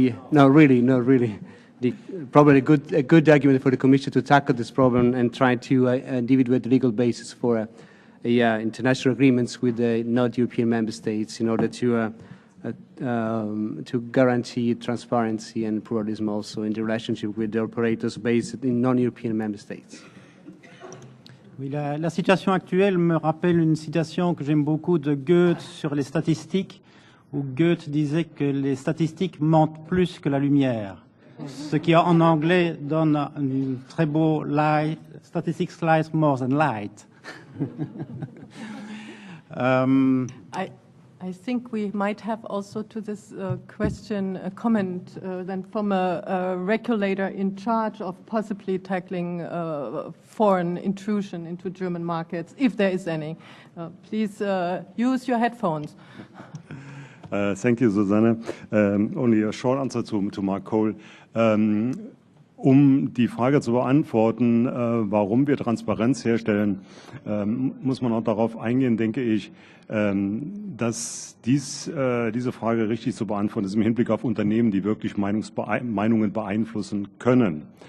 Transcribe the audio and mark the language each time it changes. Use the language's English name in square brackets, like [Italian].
[English] No, really. Probably a good argument for the Commission to tackle this problem and try to individuate the legal basis for international agreements with the non-European member states in order to guarantee transparency and pluralism also in the relationship with the operators based in non-European member states. [French] Oui, la situation actuelle me rappelle une citation que j'aime beaucoup de Goethe sur les statistiques, où Goethe disait que les statistiques mentent plus que la lumière, ce qui en anglais donne un très beau lie, [English] statistics lies more than light. I think we might have also to this question a comment then from a regulator in charge of possibly tackling foreign intrusion into German markets, if there is any. Please use your headphones. Thank you, Susanne. Only a short answer to Mark Cole. [German] Die Frage zu beantworten, warum wir Transparenz herstellen, muss man auch darauf eingehen, denke ich, dass diese Frage richtig zu beantworten ist im Hinblick auf Unternehmen, die wirklich Meinungen beeinflussen können.